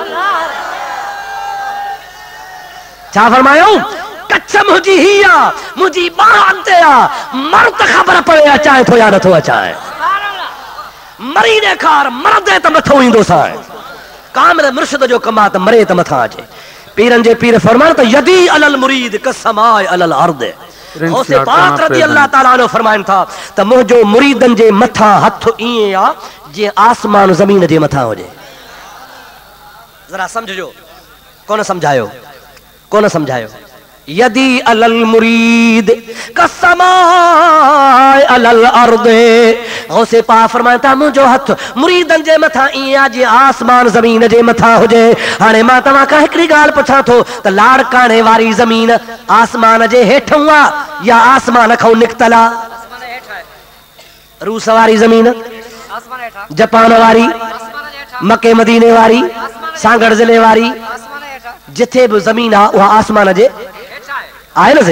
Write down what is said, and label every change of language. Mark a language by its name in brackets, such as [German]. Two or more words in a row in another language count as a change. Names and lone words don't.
[Sindhi] छा फरमायो? कच्छ मुंहिंजी ही आ, मुंहिंजी बाह अॻिते आ। मर्द ख़बर पवे अचाए थो या नथो अचाए। मरी ॾेखार, मरदे त मथो ईंदो साईं। कामिल मुर्शिद जो कमु आहे त मरे त मथां अचे। पीरनि जे पीर फरमाइनि त [Arabic] يدي على المريد كالسماء على الأرض. [Sindhi] गौसे पाक [Arabic] رضي الله تعالى [Sindhi] नो फरमाइनि था त मुंहिंजो मुरीदनि जे मथां हथ ईअं आहे जीअं आसमान ज़मीन जे मथां हुजे। ज़रा सम्झो, कोन सम्झायो, कोन सम्झायो। [Arabic] يدي على المريد كالسماء على الأرض. [Sindhi] गौसे पाक फरमाइनि था मुंहिंजो हथ मुरीदनि जे मथां ईअं आहे जीअं आसमान ज़मीन जे मथां हुजे। हाणे मां तव्हां खां हिकिड़ी ॻाल्हि पुछां थो त लाड़काणे वारी ज़मीन आसमान जे हेठों आहे या आसमान खां निकितल आहे? रूस वारी ज़मीन, जापान वारी, मके मदीने वारी, सांगड़ ज़िले वारी, जिथे बि ज़मीन आहे उहा आसमान जे आहे न सही।